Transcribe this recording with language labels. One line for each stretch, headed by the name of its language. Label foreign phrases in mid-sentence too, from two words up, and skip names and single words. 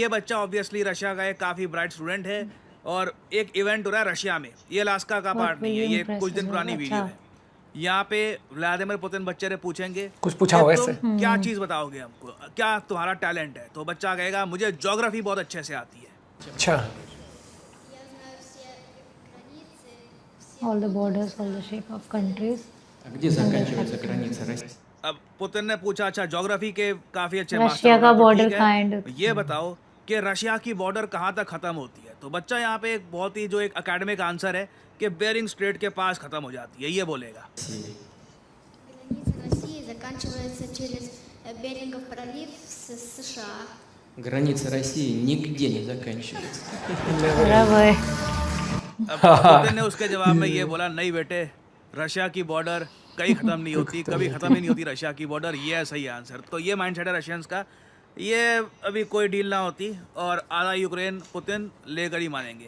Hindi: ये बच्चा ऑब्वियसली रशिया का एक काफ़ी ब्राइट स्टूडेंट है, और एक इवेंट हो रहा है रशिया में। ये अलास्का का पार्ट नहीं है, ये कुछ दिन पुरानी वीडियो है। यहाँ पे व्लादिमीर पुतिन बच्चे से पूछेंगे कुछ पूछा होगा कि इससे। तुम क्या चीज़ बताओगे हमको, क्या तुम्हारा टैलेंट है? तो बच्चा कहेगा मुझे ज्योग्राफी बहुत अच्छे से आती है। अच्छा,
English: All the borders, all the shape of countries.
Russian: А где заканчивается граница России?
Hindi: अब पुतिन ने पूछा अच्छा ज्योग्राफी के काफी अच्छे रशिया मास्टर हो का ना, तो border ठीक है, कहाँ end होता ये बताओ कि रशिया की बॉर्डर कहाँ तक खत्म होती है? तो बच्चा यहाँ पे एक बहुत ही जो एक
English: academic answer
Hindi: है कि बेरिंग स्ट्रेट के पास खत्म हो जाती है, ये बोलेगा।
Russian: Граница России заканчивается через Берингов пролив с США. Граница России нигде не заканчивается.
Hindi: बराबर। अब पुतिन ने उसके जवाब में ये बोला नहीं बेटे, रशिया की बॉर्डर कहीं खत्म नहीं होती, कभी खत्म ही नहीं होती रशिया की बॉर्डर। ये है सही आंसर। तो ये माइंडसेट है रशियंस का। ये अभी कोई डील ना होती और आधा यूक्रेन पुतिन लेकर ही मानेंगे।